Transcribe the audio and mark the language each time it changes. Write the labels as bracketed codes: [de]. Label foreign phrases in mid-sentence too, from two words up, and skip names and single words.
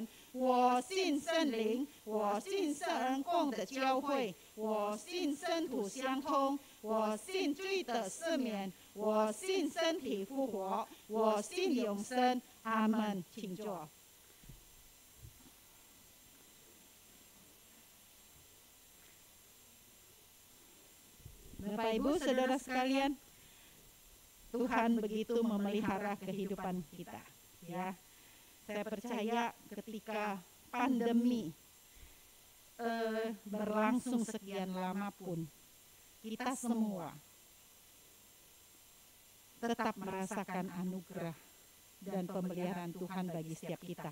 [zh] 我信圣灵，我信圣恩共的教会，我信圣土相通，我信罪的赦免，我信身体复活，我信永生。阿门。请坐。 [id] Bapak Ibu, saudara sekalian, Tuhan begitu memelihara kehidupan kita, ya. Saya percaya ketika pandemi berlangsung sekian lama pun, kita semua tetap merasakan anugerah dan pemeliharaan Tuhan bagi setiap kita.